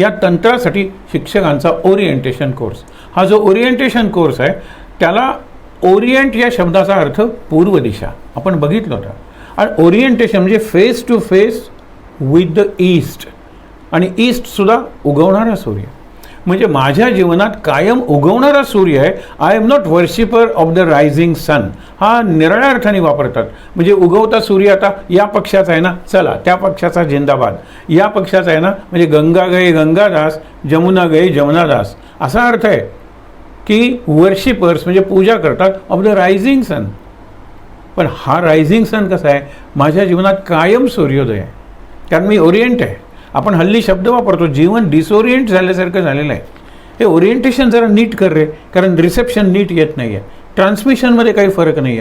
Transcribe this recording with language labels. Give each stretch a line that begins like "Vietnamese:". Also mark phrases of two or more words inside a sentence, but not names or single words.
Marathi: या तंत्रासाठी शिक्षकांचा
English: orientation course,
Marathi: हा जो
English: orientation course
Marathi: आहे त्याला ओरिएंट या शब्दाचा अर्थ पूर्व दिशा आपण बघितलं होतं. आणि ओरिएंटेशन म्हणजे
English: face to face with the east,
Marathi: आणि ईस्टसुद्धा उगवणारा सूर्य. म्हणजे माझ्या जीवनात कायम उगवणारा सूर्य आहे.
English: I am not worshipper of the rising sun,
Marathi: हा निराळ्या अर्थाने वापरतात. म्हणजे उगवता सूर्य आता या पक्षाचा आहे ना, चला त्या पक्षाचा जिंदाबाद. या पक्षाचा आहे ना, म्हणजे
Hindi: गंगा गये गंगादास, जमुना गये जमुनादास,
Marathi: असा अर्थ आहे की वर्शिपर्स म्हणजे पूजा करतात
English: of the rising sun.
Marathi: पण हा रायझिंग सन कसा आहे? माझ्या जीवनात कायम सूर्योदय आहे, कारण मी ओरिएंट आहे. आपण हल्ली शब्द वापरतो, जीवन डिसओरिएंट झाल्यासारखं झालेलं आहे. हे ओरिएंटेशन जरा नीट कर रे, कारण रिसेप्शन नीट येत नाही आहे, ट्रान्समिशनमध्ये काही फरक नाही आहे.